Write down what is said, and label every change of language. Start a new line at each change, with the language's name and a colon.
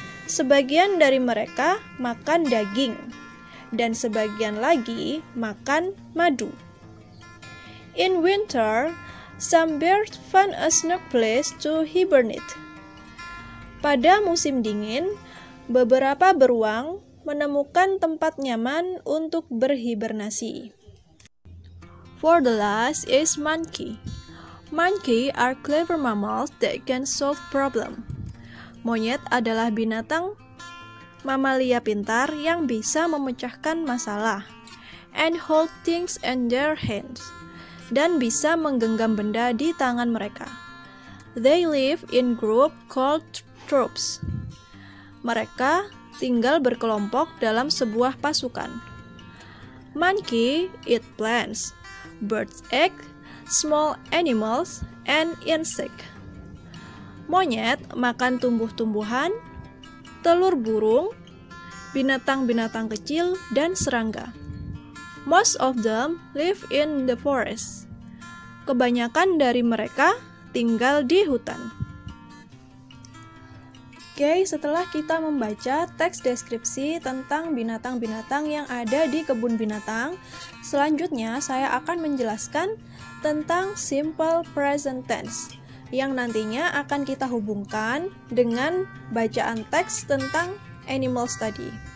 Indonesian: Sebagian dari mereka makan daging, dan sebagian lagi makan madu.
English: In winter, some bears find a snug place to hibernate.
Indonesian: Pada musim dingin, beberapa beruang menemukan tempat nyaman untuk berhibernasi.
English: For the last is monkey. Monkey are clever mammals that can solve problem.
Indonesian: Monyet adalah binatang mamalia pintar yang bisa memecahkan masalah.
English: And hold things in their hands.
Indonesian: Dan bisa menggenggam benda di tangan mereka.
English: They live in group called troops.
Indonesian: Mereka tinggal berkelompok dalam sebuah pasukan.
English: Monkey eat plants, birds' egg, small animals, and insect.
Indonesian: Monyet makan tumbuh-tumbuhan, telur burung, binatang-binatang kecil, dan serangga.
English: Most of them live in the forest.
Indonesian: Kebanyakan dari mereka tinggal di hutan. Oke, setelah kita membaca teks deskripsi tentang binatang-binatang yang ada di kebun binatang, selanjutnya saya akan menjelaskan tentang simple present tense yang nantinya akan kita hubungkan dengan bacaan teks tentang
English: animal study.